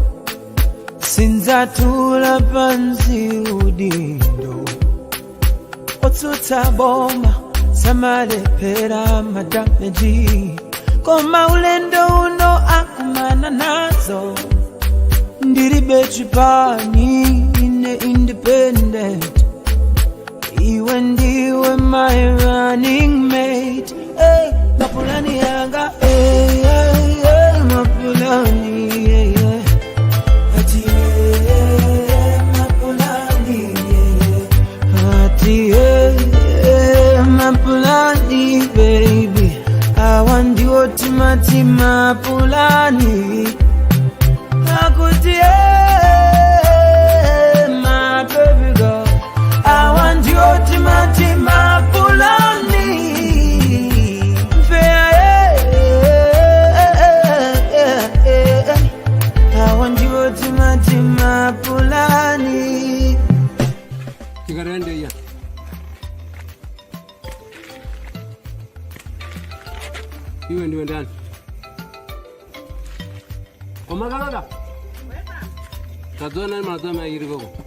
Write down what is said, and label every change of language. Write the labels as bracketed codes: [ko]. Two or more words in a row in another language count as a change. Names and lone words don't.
[ny] sinzatula pansi udindo otsutsa boma samalepera madameji koma ulendo uno akumana nazo ndilibe chipani ine independent iwe ndiwe [en] my running mate. [ny] Hey, mapulani yanga, hey, hey, hey, mapulani, yeah, yeah. Ati, hey, mapulani, yeah, yeah. Ati, hey, hey, mapulani, [en] baby. I want you to mapulani. [ny] Akuti, [en] hey, my baby girl. I want you to mapulani. I want you to mapulani. [ny] Tigarende ya. Iwe ndiwe ndani. Omagalada. Kadona mazama yirigo.